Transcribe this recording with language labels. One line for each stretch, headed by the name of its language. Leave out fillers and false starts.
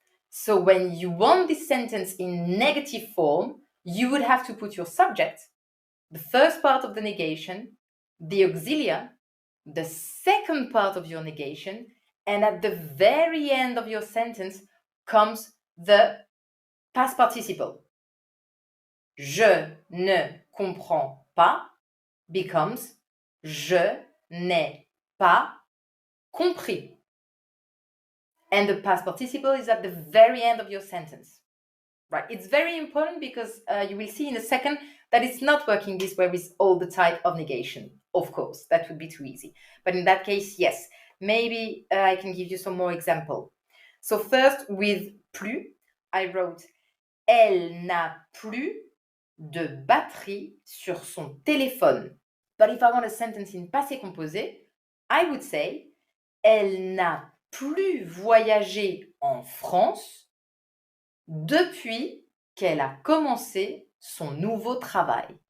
English: So when you want this sentence in negative form, you would have to put your subject, the first part of the negation, the auxiliary, the second part of your negation, and at the very end of your sentence comes the past participle.
French: Je ne comprends pas becomes je n'ai pas compris.
English: And the past participle is at the very end of your sentence. Right? It's very important because you will see in a second that it's not working this way with all the type of negation. Of course, that would be too easy. But in that case, yes. Maybe I can give you some more example. So first, with plus, I wrote
French: elle n'a plus de batterie sur son téléphone.
English: But if I want a sentence in passé composé, I would say
French: elle n'a plus voyagé en France depuis qu'elle a commencé son nouveau travail.